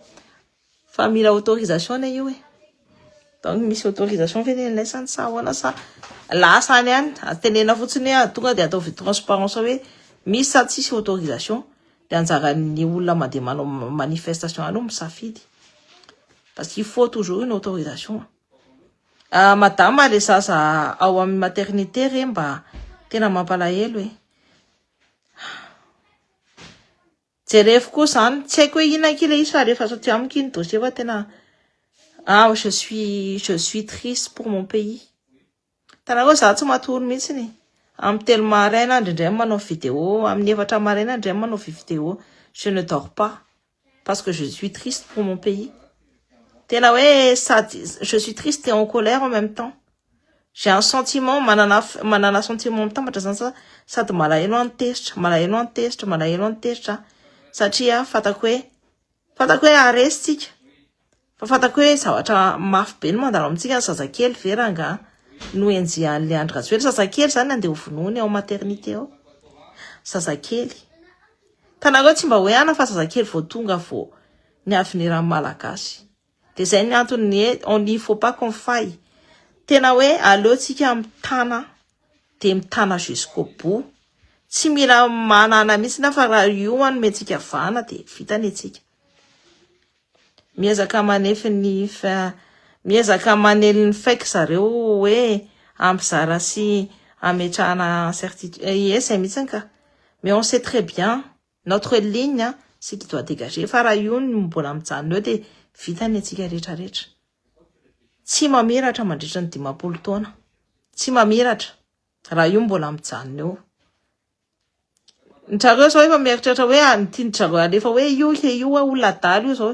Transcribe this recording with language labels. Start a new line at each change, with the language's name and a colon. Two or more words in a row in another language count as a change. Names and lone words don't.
Malagasy: Fa mila autorisation io donc misy autorisation fenenay sa ahoana sa lasany any tenena fotsiny tonga de atao transparence hoe misy sa tsisy autorisation de anjaran'ny olona mandeha manao manifestation aloha misafidy
French: parce qu'il faut toujours une autorisation.
Malagasy: Madame le zaza ao amin'ny maternité re mba tena mampalahelo jereko koa zany tsy haiko hoe inona kile isa rehefa satria amiko iny dossier fa tena
French: je suis triste pour mon pays.
Malagasy: Tanako za tsy matory mihitsy amin'ny telo maraina indrindray manao vidéo amin'ny 4 maraina indray manao vidéo.
French: Je ne dors pas parce que je suis triste pour mon pays.
Malagasy: Tena hoe
French: je suis triste et en colère en même temps. J'ai un sentiment
Malagasy: manana sentiment mitambatra zany sady malahelo antesitra satria fatako hoe aresitsika fa fatako hoe zavatra mafy be no mandalo amintsika ny zazakely veranga no enjian'le Andry Rajoelina. Zazakely zany andeha hovonoiny ao maternité ao. Zazakely tanako tsy mba hoe ana fa zazakely vao tonga vao ny avenir malagasy. De zay ny antony
French: on n'y faut pas qu'on faille.
Malagasy: Tena hoe aleotsika mitana de mitana
French: jusqu'au bout.
Malagasy: Tsy mila manana mihitsy na fa raha io anomentsika vana de vitany etsika. Miezaka manely ny fake zareo hoe ampizara sy ametrahana certitude. Yes, mihitsy ka.
French: Mais on sait très bien notre ligne c'est qui doit dégager.
Malagasy: Fa raha io no mbola mijanona eo de vitany etsika rehetrarehetra. Tsy mamiratra mandritra ny 20 taona. Tsy mamiratra raha io mbola mijanona eo. Ntrareo zao efa mieritreritra hoe nitindrareo alefa hoe io olona dalo io zao.